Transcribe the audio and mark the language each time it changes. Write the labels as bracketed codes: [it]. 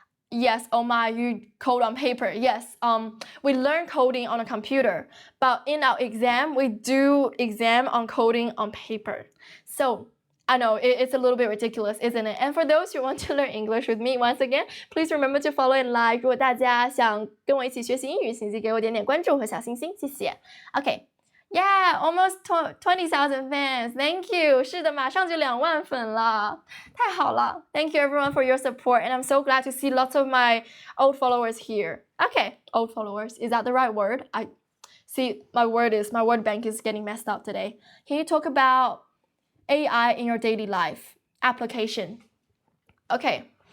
[en] Yes, oh my, you code on paper. Yes, we learn coding on a computer, but in our exam, we do exam on coding on paper. So I know it's a little bit ridiculous, isn't it? And for those who want to learn English with me, once again, please remember to follow and like. [zh] 如果大家想跟我一起学习英语，请记给我点点关注和小心心，谢谢。 [en] Okay. Yeah, almost 20,000 fans. Thank you. [zh] 是的，马上就2万粉了，太好了。 [en] Thank you everyone for your support, and I'm so glad to see lots of my old followers here. Okay, old followers. Is that the right word? I see my word bank is getting messed up today. Can you talk about AI in your daily life application? Okay.